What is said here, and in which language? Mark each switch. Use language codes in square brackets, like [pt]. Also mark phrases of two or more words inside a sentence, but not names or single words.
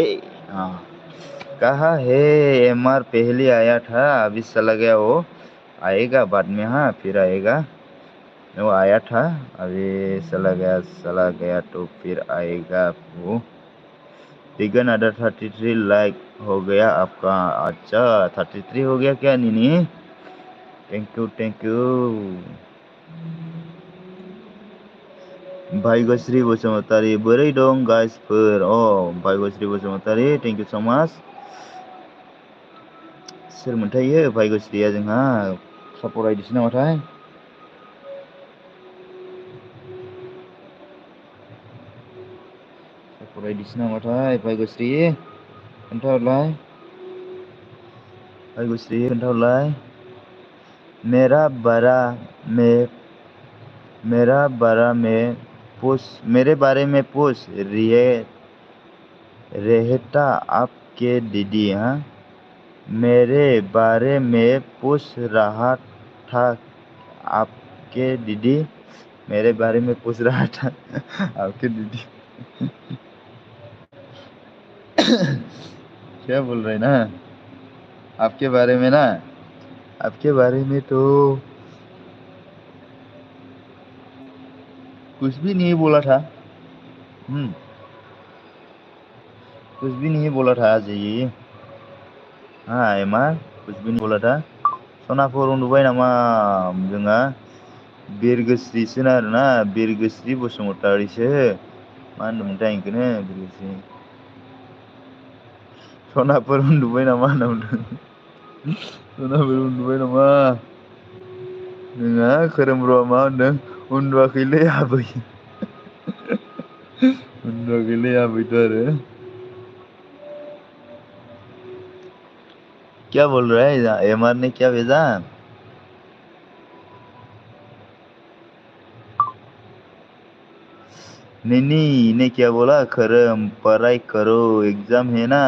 [hi] हाँ कहा है एमआर पहले आया था अभी चला गया वो आएगा बाद में हाँ फिर आएगा वो आया था अभी चला गया तो फिर आएगा वो दिगन अदर 33 लाइक हो गया आपका अच्छा 33 हो गया क्या नीनी [en] thank you [brx] भाग्यश्री बसुमतारी बोरै दं गाइसफोर भाग्यश्री बसुमतारी [en] thank you so much [brx] सोर मोनथायो भाग्यश्रीया जोंहा सापर्ट आइडिसो नामाथाय सापर्ट आइडिसो नामाथाय भाग्यश्री खोन्थाहरलाय भाग्यश्री खोन्थाहरलाय मेरा [hi] बारा में मेरे बारे में पूछ रहता आपके दीदी हाँ मेरे बारे में पूछ रहा था आपके दीदी मेरे बारे में पूछ रहा था आपके दीदी क्या बोल रहे ना आपके बारे में ना आपके बारे में तो कुछ भी नहीं बोला था कुछ भी नहीं बोला था आज ये हाँ एमा [brx] कुछ भी नहीं बोला था सनाफोर उन्दुबाय नामा जोंहा बिरगोस्रिसो आरोना बिरगोस्रि बसुमतारिसो मा होनदोंमोनथाय इखौनो बिरगोस्रि सनाफोर उन्दुबाय नामा होनना बुंदों। सनाफोर उन्दुबाय नामा? नोङा खोरोम ब्र'आ मा होनदों उन्दुवाखैलै आबै। उन्दुवाखैलै आबैथ' आरो। [hi] क्या बोल रहा है एमआर ने क्या भेजा? नहीं ने क्या बोला खरम पढ़ाई करो एग्जाम है ना।